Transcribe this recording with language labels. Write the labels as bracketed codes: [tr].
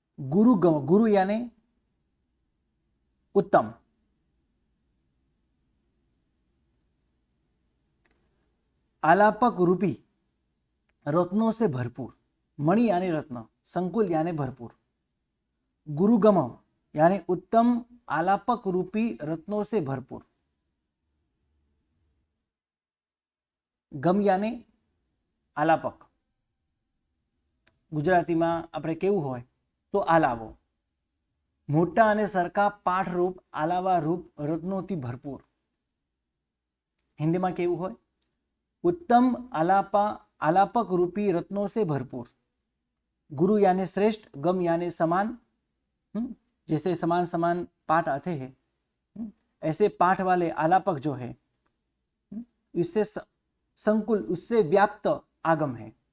[hi] गुरु गम, गुरु यानी उत्तम, आलापक रूपी रत्नों से भरपूर, मणि यानी रत्न, संकुल यानी भरपूर, गुरुगम यानी उत्तम आलापक रूपी रत्नों से भरपूर। गम यानी आलापक, [gu] ગુજરાતીમાં આપણે કેવું હોય તો આલાવો, મોટા અને સરખા પાઠરૂપ આલાવા રૂપ રત્નોથી ભરપૂર। હિન્દીમાં કેવું હોય? [hi] उत्तम आलापक रूपी रत्नों से भरपूर। गुरु यानी श्रेष्ठ, गम यानी समान, जैसे समान समान पाठ आते हैं ऐसे पाठ वाले आलापक जो है इससे संकुल, उससे व्याप्त आगम है।